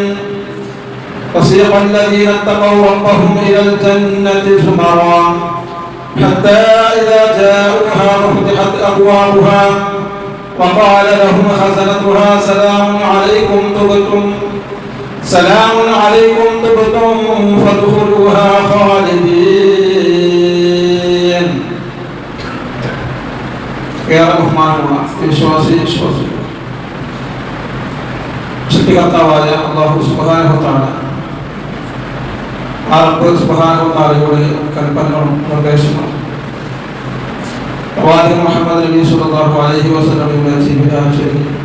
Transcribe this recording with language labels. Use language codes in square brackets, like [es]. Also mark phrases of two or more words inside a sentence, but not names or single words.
[ar] وسيق الذين اتقوا ربهم إلى الجنة زمرا حتى إذا جاءوها وفتحت أبوابها وقال لهم خزنتها سلام عليكم طبتم فادخلوها خالدين. [ml] يا ബഹുമാനമുള്ള സൃഷ്ടികർത്താവായ [ar] الله سبحانه وتعالى [ml] ആ റബ്ബ് [ar] سبحانه وتعالى [ml] കൽപ്പനകളും നിർദ്ദേശങ്ങളും പ്രവാചകൻ മുഹമ്മദ് നബി [ar] صلى الله عليه وسلم [ml] ജീവിതാനുസരിച്ച്